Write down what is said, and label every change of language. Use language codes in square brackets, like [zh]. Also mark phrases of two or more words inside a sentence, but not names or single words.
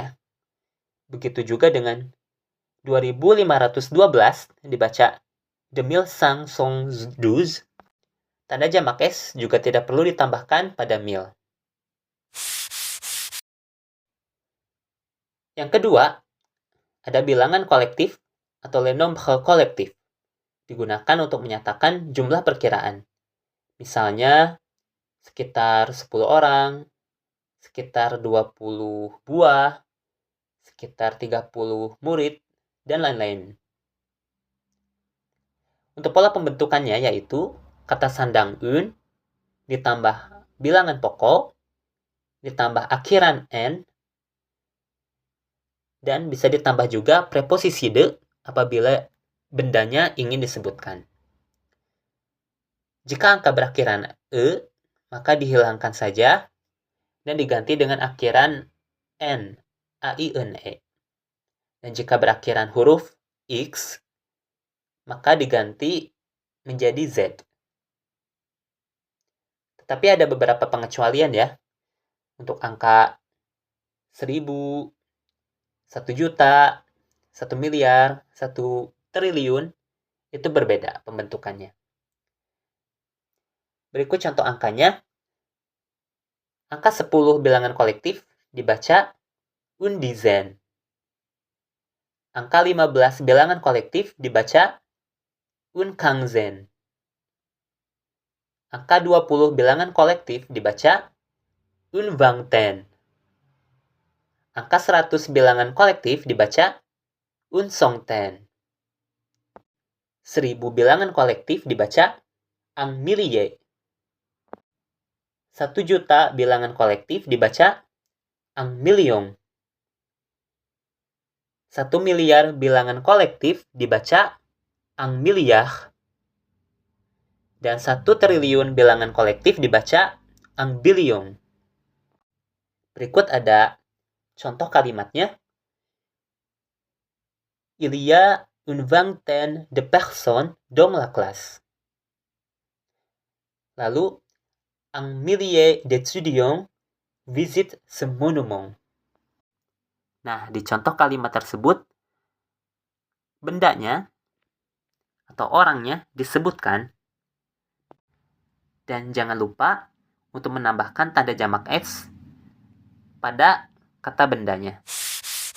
[id] Begitu juga dengan 2512 dibaca 2512. Tanda jamak S juga tidak perlu ditambahkan pada mil. Yang kedua, ada bilangan kolektif atau [fr] les nombres collectifs. [id] Digunakan untuk menyatakan jumlah perkiraan. Misalnya, sekitar 10 orang, sekitar 20 buah, sekitar 30 murid, dan lain-lain. Untuk pola pembentukannya yaitu kata sandang un, ditambah bilangan pokok, ditambah akhiran n, dan bisa ditambah juga preposisi de apabila bendanya ingin disebutkan. Jika angka berakhiran e, maka dihilangkan saja dan diganti dengan akhiran n, a-i-n-e. Dan jika berakhiran huruf x, maka diganti menjadi z. Tetapi ada beberapa pengecualian ya. Untuk angka 1000, 1 juta, 1 miliar, 1 triliun, itu berbeda pembentukannya. Berikut contoh angkanya. Angka 10 bilangan kolektif dibaca [fr] une dizaine. [id] Angka 15 bilangan kolektif dibaca [fr] une quinzaine. [id] Angka 20 bilangan kolektif dibaca [fr] une vingtaine. [id] Angka 100 bilangan kolektif dibaca [fr] une centaine. [id] 1000 bilangan kolektif dibaca [fr] un millier. [id] 1 juta bilangan kolektif dibaca [fr] un million. [id] 1 miliar bilangan kolektif dibaca [fr] un milliard. [id] Dan 1 triliun bilangan kolektif dibaca [fr] un billion. [id] Berikut ada contoh kalimatnya. [fr] Il y a une vingtaine de personnes dans la classe. [id] Lalu, [fr] un millier d'étudiants visitent ce monument. [id] Nah, di contoh kalimat tersebut, bendanya atau orangnya disebutkan. Dan jangan lupa untuk menambahkan tanda jamak S pada kata bendanya.